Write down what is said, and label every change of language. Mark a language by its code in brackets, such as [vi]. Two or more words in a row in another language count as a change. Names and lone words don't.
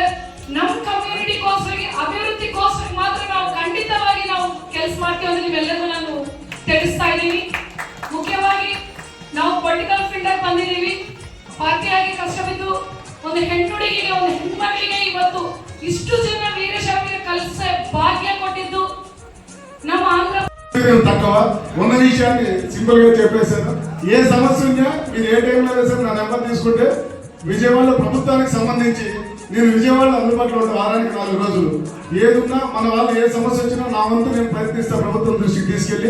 [kn] ನಮ್ಮ ಕಮ್ಯುನಿಟಿಗೋಸ್ಕರ ಅಭಿವೃದ್ಧಿಗೋಸ್ಕರ ಮಾತ್ರ ನಾವು ಖಂಡಿತವಾಗಿ ನಾವು ಕೆಲಸ ಮಾಡ್ತೀವಿ ಅಂದ್ರೆ ನೀವೆಲ್ಲರೂ ನಾನು ತಿಳಿಸ್ತಾ ಇದ್ದೀನಿ. ಮುಖ್ಯವಾಗಿ ನಾವು [en] political field [kn] ಬಂದಿದ್ದೀವಿ. ಪಾರ್ಟಿಯಾಗಿ ಕಷ್ಟಬಿದ್ದು ಒಂದು ಹೆಣ್ಣುಡಿಗೆ ಒಂದು ಹೆಣ್ಮಗಳಿಗೆ ಇವತ್ತು ಇಷ್ಟು ಜನ ವೀರಶೈವರಿಗೆ [te] కలిసే భాగ్యం [kn] కొట్టిದ್ದು ನಮ್ಮ ఆంధ్ర [te] తక్కువ ఉన్న విషయాన్ని సింపుల్ గా చెప్పేశాను. ఏ సమస్య ఉన్నా మీరు ఏ టైంలో వేసారు నా నెంబర్ తీసుకుంటే విజయవాడలో ప్రభుత్వానికి సంబంధించి నేను విజయవాడలో అందుబాటులో ఉండే వారానికి 4 రోజులు ఏదున్నా మన వాళ్ళు ఏ సమస్య వచ్చినా నా వంతు నేను ప్రయత్నిస్తా ప్రభుత్వం దృష్టికి తీసుకెళ్ళి.